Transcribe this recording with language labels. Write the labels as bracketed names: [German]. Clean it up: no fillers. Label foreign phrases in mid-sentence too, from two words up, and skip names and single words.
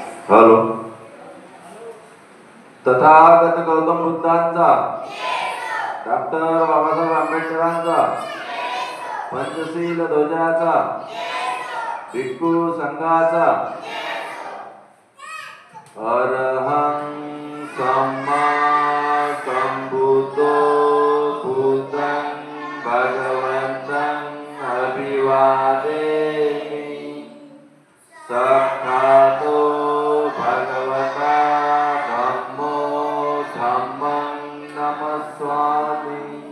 [Marathi] हॅलो. तथागत गौतम बुद्धांचा, डॉक्टर बाबासाहेब आंबेडकरांचा, पंचशील ध्वजाचा, भिक्खू संघाचा, [Pali] अरहं सम्मा संबुद्धो बुद्धं भगवन्तं अभिवादेमि. साक्षातो भगवता धम्मो धम्मं नमस्वामि.